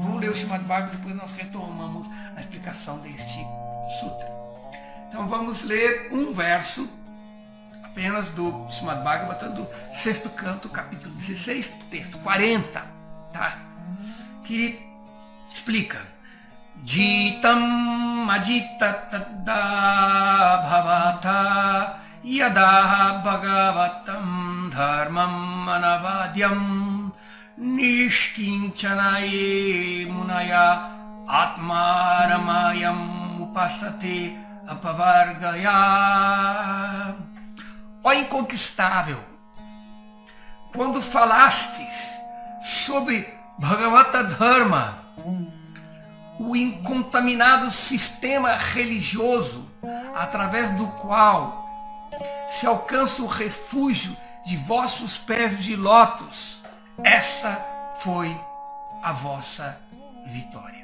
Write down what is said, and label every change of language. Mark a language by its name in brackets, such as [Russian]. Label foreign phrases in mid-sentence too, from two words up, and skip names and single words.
[Portuguese] Vamos ler o Srimad Bhagavatam, depois nós retomamos a explicação deste sutra. Então vamos ler um verso apenas do Srimad Bhagavatam, do 6º canto, capítulo 16, texto 40, tá? Que explica: [Sanskrit] जितम् अजित तदा भवता यदाह भागवतं धर्मम् अनवद्यम् निष्किञ्चना ये मुनय आत्मारामा यम् उपासते अपवर्गाय. [Portuguese] Ó inconquistável, quando falastes sobre Bhagavata Dharma, o incontaminado sistema religioso através do qual se alcança o refúgio de vossos pés de lótus, essa foi a vossa vitória.